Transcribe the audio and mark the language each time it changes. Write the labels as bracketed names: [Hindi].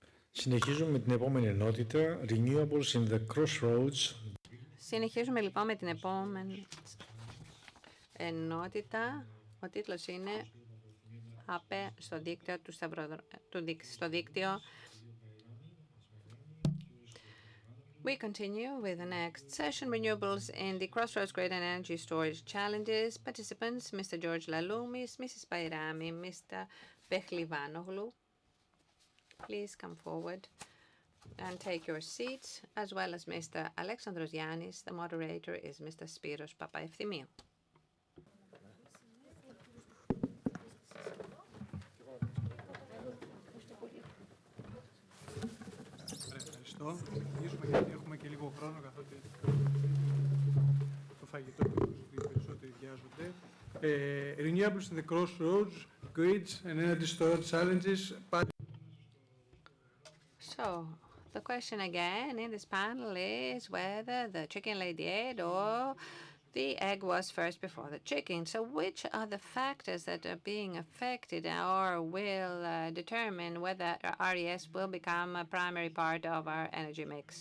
[Greek] Συνεχίζουμε με την επόμενη ενότητα, Renewables in the CROSSROADS. Συνεχίζουμε λοιπόν με την επόμενη ενότητα. Ο τίτλος είναι ΑΠΕ στο δίκτυο στο δίκτυο. [English] We continue with the next session, Renewables in the Crossroads Grid and Energy Storage Challenges. Participants, Mr. George Laloumis, Mrs. Bayrami, Mr. Behlivanoglu. Please come forward and take your seats, as well as Mr. Alexandros Yannis. The moderator is Mr. Spiros Papaefthimiou. [Greek] Ευχαριστώ. Αρχίζουμε γιατί έχουμε και λίγο χρόνο, καθότι το φαγητό και οι περισσότεροι βιάζονται. [English] Renewables in the Crossroads, Grids and Energy Storage Challenges. So, the question again in this panel is whether the chicken laid the egg or the egg was first before the chicken. So which are the factors that are being affected or will determine whether RES will become a primary part of our energy mix?